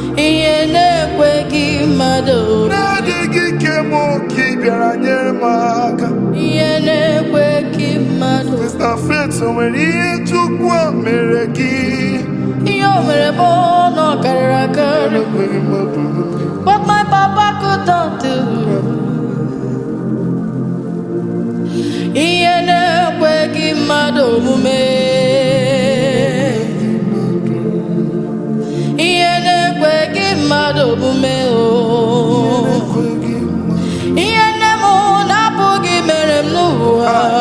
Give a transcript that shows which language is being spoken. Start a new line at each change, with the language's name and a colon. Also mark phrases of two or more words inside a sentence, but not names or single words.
Igbo: Ihe na-ekweghị mmadụ. Na-adịghị ike m ka ị bịara nyere m aka. Ihe na-ekweghị mmadụ. Sister Faith, o nwere ihe Chukwu a mere gị? Ihe o mere bụ na ọ karịrị akarị. Na-ekweghị mmadụ.
English: What my papa could not do.
Igbo: Ihe na-ekweghị mmadụ omume. Ihe na-ekweghị mmadụ omume o. Ihe nne m na-apụghị mere m n'ụwa.